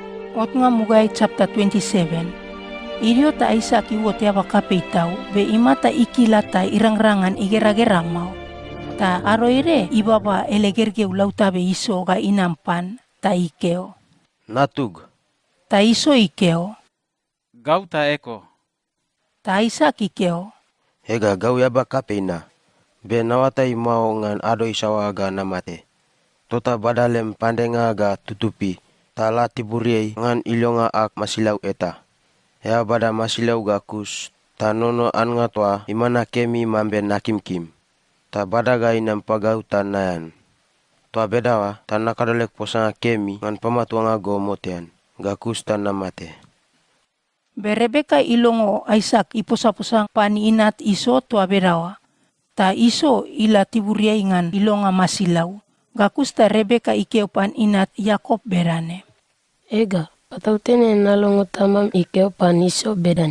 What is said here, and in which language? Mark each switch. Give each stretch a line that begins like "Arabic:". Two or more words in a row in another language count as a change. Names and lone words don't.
Mbula: Ot nga mugay chapter 27. Irio ta Isaac iwo tiaba kapitau, be imata ikilata irangrangan igera-geramau. Ta aroire ibaba elegerge ulautabe iso ga inampan, ta ikeo. Natug, Ta iso ikeo. Gau ta eko. Ta Isaac ikeo. hega gau yaba kapeina. Be nawatai mau ngan ado isawa ga namate. Tota badalem pandenga ga tutupi. Tala tiburiei ngan ilonga ak masilau eta. Ya bada masilau ga kus. Ta nono an nga toa imana kemi mambe nakimkim. Ta bada ga inam pagau ta nayan. Toa bedawa ta nakadolek posanga kemi ngan pamatuanga go motean. Ga kus ta namate. Be Rebeka ilongo Isaac iposa-posang paniinat iso tua berawa. Ta iso ila tiburiai ngan ilonga masilau. Gakus ta Rebeka ikeo paninat Yakob berane. Ega, patautene nalongo tamam ikeo paniso bedane.